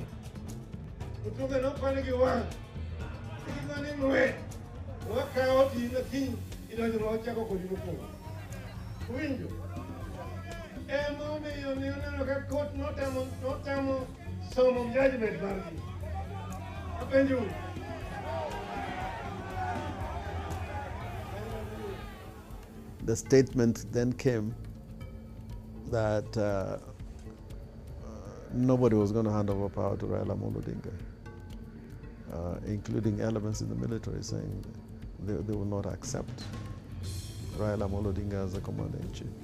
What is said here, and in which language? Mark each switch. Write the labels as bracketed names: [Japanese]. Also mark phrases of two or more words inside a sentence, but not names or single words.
[Luo (Kenya and Tanzania)] Otunge nokwane gi wang'. Igone ng'we. Wakawo ting'o kiny idonjo ma wachako kodi mokwongo. Winjo. Emomiyo ne oneno ka kot notamo somo judgment margi. Apenjo. [English] The statement then came that nobody was going to hand over power to Raila Amolo Odinga, including elements in the military saying they will not accept Raila Amolo Odinga as the commander-in-chief.